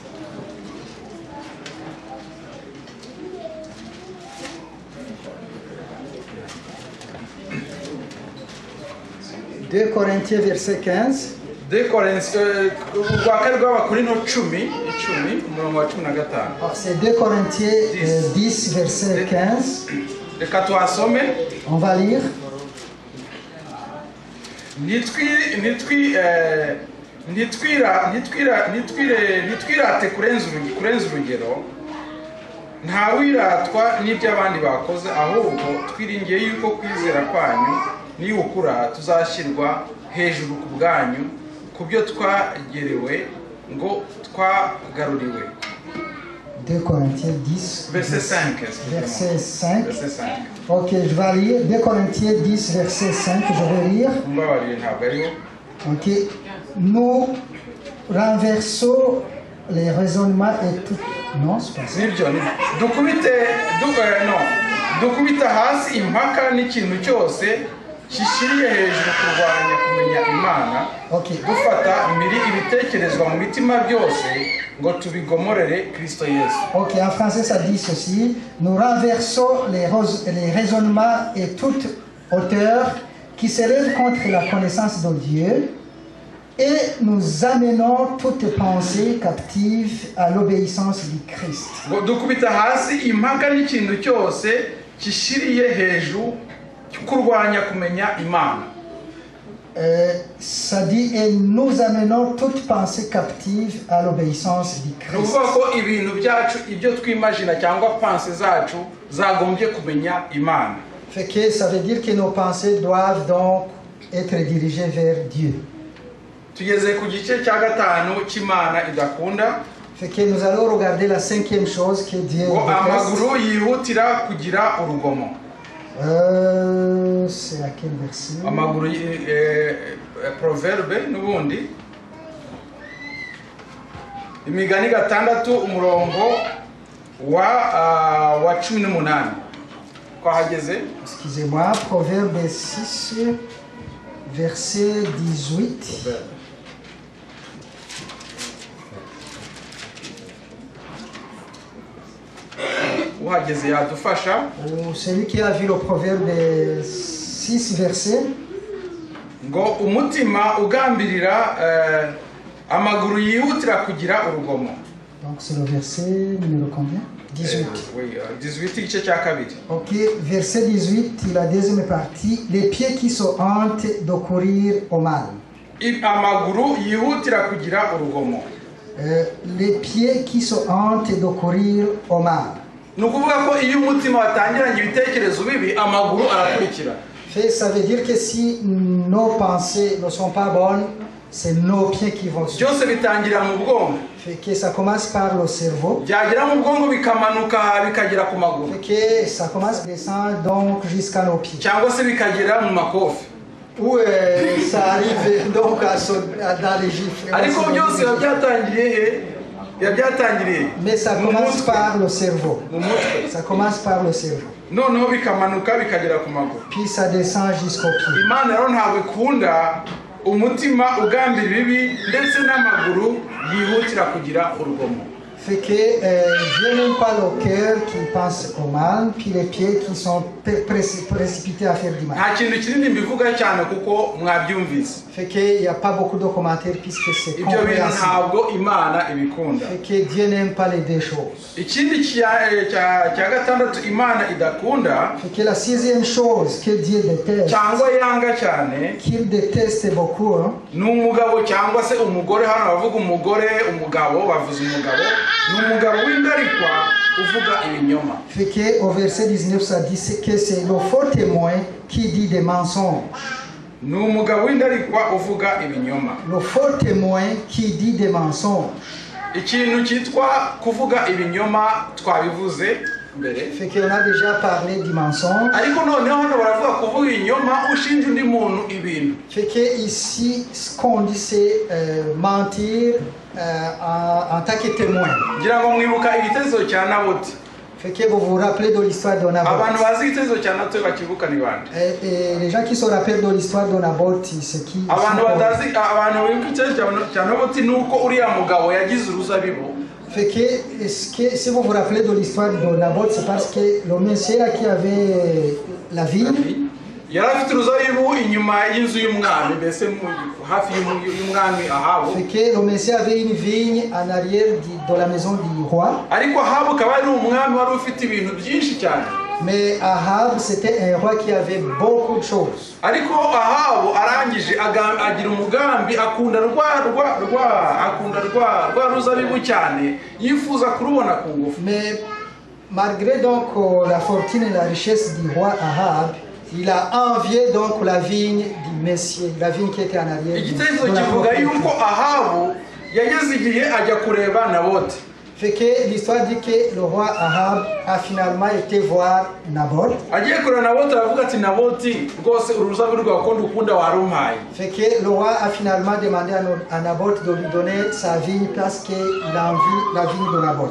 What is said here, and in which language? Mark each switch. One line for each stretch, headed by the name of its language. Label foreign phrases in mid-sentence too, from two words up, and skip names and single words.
French: 2 Corinthiens verset 15. 2 Corinthiens, c'est 2 Corinthiens 10 verset 15. On va lire.
Kinyarwanda: Nitwirate kurenza urugero ntawiratwa n'iby'abandi bakoze, ahubwo twiringiye yuko kwizera kwanyu niyukura tuzashyirwa hejuru ku bwanyu ku byo twagerewe ngo twagaruriwe.
French: 2 Corinthiens 10 verset 5. Verset 5. Ok, je vais lire 2 Corinthiens 10 verset 5, je vais lire. Ok, nous renversons les raisonnements et tout. Non, c'est pas ça.
Kinyarwanda: Dukubita hasi impaka n'ikintu cyose kishiriye hejuru kurwanya kumenya Imana, dufata impiri ibitekerezwa mu mitima byose ngo tubigomorere Kristo Yesu.
French: Ok, en français ça dit ceci: nous renversons les raisonnements et toute hauteur qui s'élève contre la connaissance de Dieu, et nous amenons toute pensée captive à l'obéissance du Christ.
Kinyarwanda: Dukubita hasi impaka n'ikintu cyose kishiriye hejuru kurwanya kumenya Imana.
French: Ça dit, et nous amenons toute pensée captive à l'obéissance du Christ.
Kinyarwanda: Nuvuga ko ibintu byacu ibyo twimagina cyangwa pensées zacu zagombye kumenya Imana.
French: Fait que ça veut dire que nos pensées doivent donc être dirigées vers Dieu.
Kinyarwanda: Tugeze ku gice cya gatanu cy'Imana idakunda.
French: Fait que nous allons regarder la 5e chose que Dieu déteste.
Kinyarwanda: Amaguru yihutira kugira urugomo.
French: C'est à quel verset?
Kinyarwanda: Amaguru Proverbe n'ubundi. Imigani 6 umurongo wa 18. Kwa hageze?
French: Excusez-moi, Proverbe 6 verset 18.
Kinyarwanda: Uhageze yadufasha.
French: Celui qui a vu le Proverbe 6 verset.
Kinyarwanda: Ngo umutima ugambirira amaguru yihutira kugira urugomo.
French: Donc c'est le verset numéro combien? 18.
Kinyarwanda: Oui, 18 igice cya kabiri.
French: Ok, verset 18, la deuxième partie. Les pieds qui se hantent de courir au mal.
Kinyarwanda: Amaguru yihutira kugira urugomo.
French: Les pieds qui se hantent de courir au mal.
Kinyarwanda: Nukuvuga ko iyo umutima watangiranye ibitekerezo bibi amaguru arakurikira.
French: Ça veut dire que si nos pensées ne sont pas bonnes, c'est nos pieds qui vont suivre.
Kinyarwanda: Byose bitangira mu bwonko.
French: Fait que ça commence par le cerveau.
Kinyarwanda: Byagera mu bwonko bikamanuka bikagera ku maguru.
French: Fait que ça commence à descendre donc jusqu'à nos pieds.
Kinyarwanda: Cyangwa se bikagera mu makofi.
French: Où ça arrive donc dans les gifles.
Kinyarwanda: Ariko byose byatangiriye
French: mais ça commence par le cerveau. Ça commence par le cerveau.
Kinyarwanda: Noneho bikamanuka bikagera ku maguru.
French: Puis ça descend jusqu'au pied.
Kinyarwanda: Imana rero ntabwo ikunda umutima ugambira ibibi ndetse n'amaguru yihutira kugira urugomo.
French: Fait que Dieu n'aime pas le cœur qui pense au mal, puis les pieds qui sont précipités à faire du mal.
Kinyarwanda: Nta kintu kinini mbivuga cyane kuko mwabyumvise.
French: Fait que il y a pas beaucoup de commentaires puisque c'est compréhensible.
Kinyarwanda: Ibyo bintu ntabwo Imana ibikunda.
French: Fait que Dieu n'aime pas les deux choses.
Kinyarwanda: Ikindi cya gatandatu Imana idakunda.
French: Fait que la 6e chose que Dieu déteste.
Kinyarwanda: Cyangwa yanga cyane.
French: Qu'il déteste beaucoup.
Kinyarwanda: N'umugabo cyangwa se umugore, hano bavuga umugore, umugabo bavuze umugabo. N'umugabo w'indarikwa uvuga ibinyoma.
French: Fait que au verset 19 ça dit que c'est le faux témoin qui dit des mensonges.
Kinyarwanda: N'umugabo w'indarikwa uvuga ibinyoma.
French: Le faux témoin qui dit des mensonges.
Kinyarwanda: Ikintu cyitwa kuvuga ibinyoma twabivuze mbere.
French: Fait qu'on a déjà parlé du mensonge.
Kinyarwanda: Ariko noneho hano baravuga kuvuga ibinyoma ushinja undi muntu ibintu.
French: Fait que ici ce qu'on dit c'est mentir en tant que témoin.
Kinyarwanda: Ngira ngo mwibuka igitezo cya Naboti.
French: Fait que vous vous rappelez de l'histoire de Naboth.
Kinyarwanda: Abantu bazi igitezo cya Naboti bakibuka ni bande?
French: Et les gens qui se rappellent de l'histoire de Naboth, c'est qui?
Kinyarwanda: Abantu badazi abantu bibuka igitezo cya Naboti nuko uriya mugabo yagize uruzabibu.
French: Fait que si vous vous rappelez de l'histoire de Naboth, c'est parce que le monsieur là qui avait la vigne.
Kinyarwanda: Yari afite uruzabibu inyuma y'inzu y'umwami, mbese hafi y'umwami Ahabu.
French: Fait que le monsieur avait une vigne en arrière de la maison du roi.
Kinyarwanda: Ariko Ahabu akaba ari umwami wari ufite ibintu byinshi cyane.
French: Mais Ahab c'était un roi qui avait beaucoup de choses.
Kinyarwanda: Ariko Ahabu arangije agira umugambi akunda rwa ruzabibu cyane, yifuza kurubona ku ngufu.
French: Mais malgré donc la fortune et la richesse du roi Ahab, il a envié donc la vigne du Messie, la vigne qui était en arrière.
Kinyarwanda: Igitekerezo kivuga yuko Ahabu yageze igihe ajya kureba Naboti.
French: Fait que l'histoire dit que le roi Ahab a finalement été voir Naboth.
Kinyarwanda: Agiye kureba Naboti aravuga ati Naboti rwose uruzabibu rwawe ko ndukunda warumpaye.
French: Fait que le roi a finalement demandé à Naboth de lui donner sa vigne parce qu'il envie la vigne de Naboth.